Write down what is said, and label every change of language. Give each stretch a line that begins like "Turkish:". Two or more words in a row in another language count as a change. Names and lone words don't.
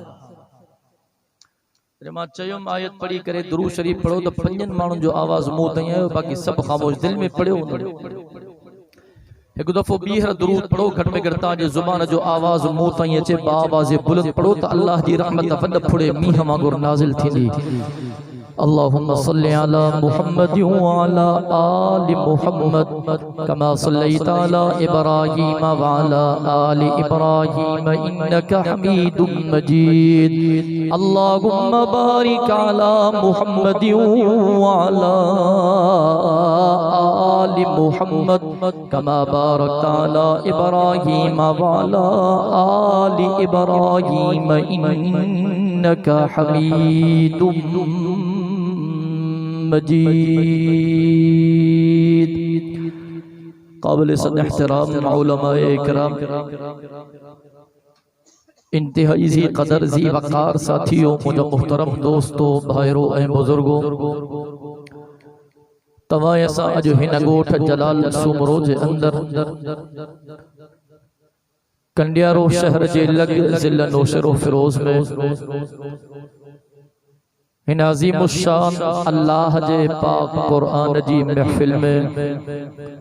Sindhi: मां चयुम आयत पढ़ी करे दुरूद शरीफ पढ़ो तो पंजन माण्हुनि जो आवाज़ मुंह ताईं आयो, बाक़ी सब खामोश दिल में पढ़ियो। एक दफ़ो ॿीहर दुरूद पढ़ो घट में घट तव्हांजे ज़ुबान जो आवाज़ मुंह ताईं अचे, बाआवाज़े बुलंद पढ़ो त अल्लाह जी रहमत वॾ फुड़े मींहं वांगुरु नाज़िल थींदी।
Arabic: اللهم صل على محمد وعلى آل محمد كما صليت على إبراهيم وعلى آل إبراهيم إنك حميد مجيد. اللهم بارك على محمد وعلى آل محمد كما باركت على إبراهيم وعلى آل إبراهيم إنك حميد مجيد.
Urdu: قابل صد احترام علمائے اکرام، انتہائی جی قدر جی وقار ساتھیوں، مجھے محترم دوستوں بھائیوں اے بزرگوں,
Sindhi: तवां असां अॼु हिन ॻोठ जलाल सूमरो जे अंदर कंडियारो शहर जे लग ज़िला नौशेरो फिरोज में इन अज़ीम शान अल्लाह जे पाक कुरान जी महफिल में